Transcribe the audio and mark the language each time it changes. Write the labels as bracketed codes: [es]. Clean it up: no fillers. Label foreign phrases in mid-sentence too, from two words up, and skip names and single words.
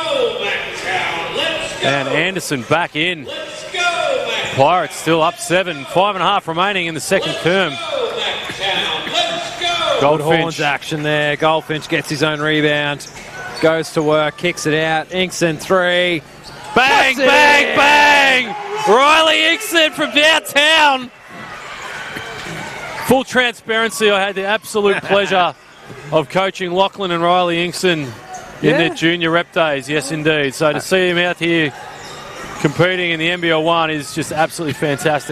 [en] And Anderson back in. Pirates still up 7. 5.5 remaining in the second term. Goldfinch action there. Goldfinch gets his own rebound. Goes to work, kicks it out. Inkson 3. Bang, bang, bang! Riley Inkson from downtown. Full transparency, I had the absolute pleasure of coaching Lachlan and Riley Inkson in their junior rep days. Yes, indeed. So to see him out here competing in the NBL 1 is just absolutely fantastic.